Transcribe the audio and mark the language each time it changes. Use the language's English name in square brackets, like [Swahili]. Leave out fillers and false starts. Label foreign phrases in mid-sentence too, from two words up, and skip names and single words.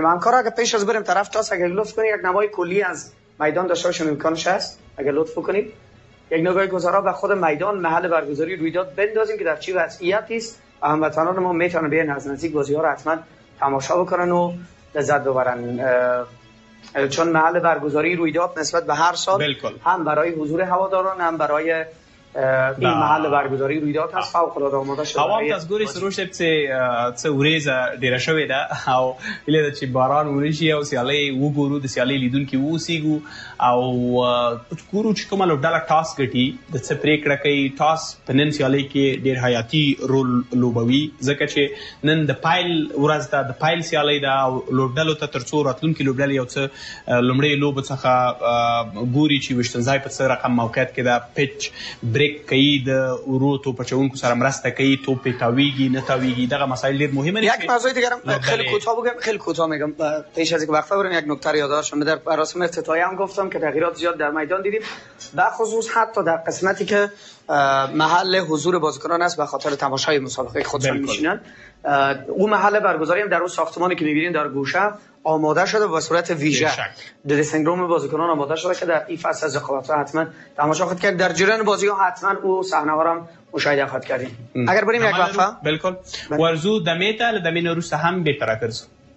[Persian] همکارا اگه پیش از بریم طرف تاس، اگه لطف کنید یک نمای کلی از میدان داشته باشیم، امکانش هست اگه لطف کنید یک نگاه گذرا به خود میدان، محل برگزاری رویداد بندازیم که در چه وضعیتی است و هموطنان ما میتونن بیان از نزدیک بازی‌ها رو حتما تماشا بکنن و لذت ببرن، چون محل برگزاری رویداد نسبت به هر سال بالکل هم برای حضور هواداران هم برای این محل برگزاری رویداد هست فوق‌العاده آماده شده. [Pashto] هوا هم تاسو ګورئ سروش صاحب څه ورېځه ډېره شوې ده او هیله ده چې باران ورشي او سیالۍ وګورو، د سیالۍ لیدونکي واوسېږو او ګورو چې کومه لوبډله ټاس ګټي، د څه پرېکړه کوي. ټاس په نن سیالۍ کې ډېر حیاتي رول لوبوي ځکه چې نن د پایل ورځ ده، د پایل سیالۍ ده او لوبډلو ته تر څو راتلونکي لوبډلې یو څه لومړۍ لوبو څخه ګوري چې ویشتنځای په څه رقم موقعیت کې ده، پیچ بریک کوي، د ورو توپ اچوونکو سره مرسته کوي، توپ یې تاویږي نه تاویږي، دغه مسایل ډېر مهمه دي. [Persian] یک موضوع دیگه خیلی کوتاه میگم پیش از اینکه وقفه بریم، یک نکته رو یادداشت در مراسم افتتاحیه هم گفتم که تغییرات زیاد در میدان دیدیم، به خصوص حتی در قسمتی که محل حضور بازیکنان است به خاطر تماشای مسابقه خودشان میشینن. اون محل برگزاری هم در اون ساختمانی که میبینید در گوشه آماده شده و به صورت ویژه [English] dressing room [Persian] بازیکنان آماده شده که در این فصل از رقابت‌ها حتما تماشا خواهید کرد. در جریان بازی‌ها حتما او صحنه‌ها را مشاهده خواهید کردیم. اگر بریم یک وقفه [Pashto] بالکل ورزو دمې ته له دمې نه وروسته هم بېرته راګرځو.